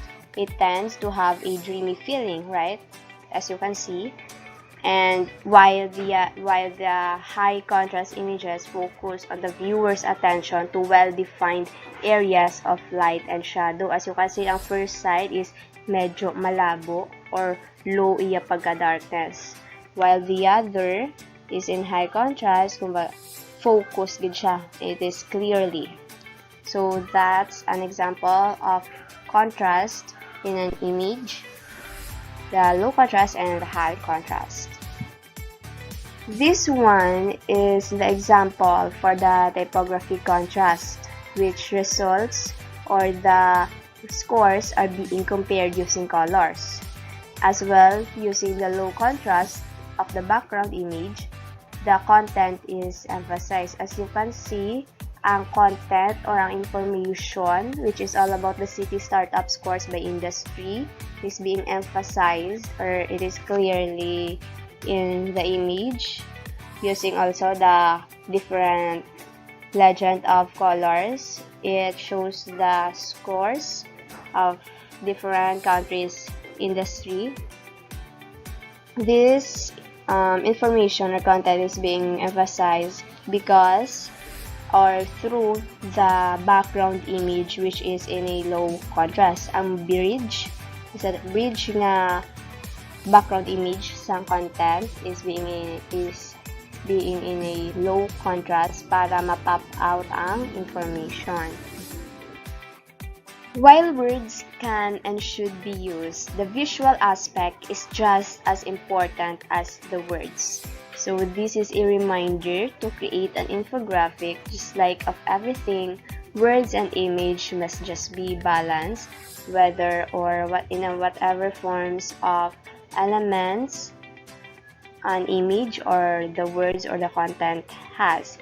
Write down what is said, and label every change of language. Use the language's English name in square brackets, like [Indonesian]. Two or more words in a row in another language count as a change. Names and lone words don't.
[English] It tends to have a dreamy feeling, right? As you can see. And while the high contrast images focus on the viewer's attention to well-defined areas of light and shadow. As you can see, ang first side is [Hiligaynon] medyo malabo [English] or low [Hiligaynon] iya pagka-darkness. [English] While the other is in high contrast, focus [Hiligaynon] gid siya. [English] It is clearly. So that's an example of contrast in an image, the low contrast and the high contrast. This one is the example for the typography contrast, which results or the scores are being compared using colors. As well, using the low contrast of the background image, the content is emphasized. As you can see, ang content or ang information, which is all about the city startup scores by industry, is being emphasized, or it is clearly in the image, using also the different legend of colors. It shows the scores of different countries' industry. This information or content is being emphasized because or through the background image which is in a low contrast. Ang bridge nga background image sa content is being in a low contrast [Hiligaynon] para ma-pop [English] out ang information. While words can and should be used, the visual aspect is just as important as the words. So this is a reminder to create an infographic. Just like of everything, words and image must just be balanced, whether or whatever forms of elements an image or the words or the content has.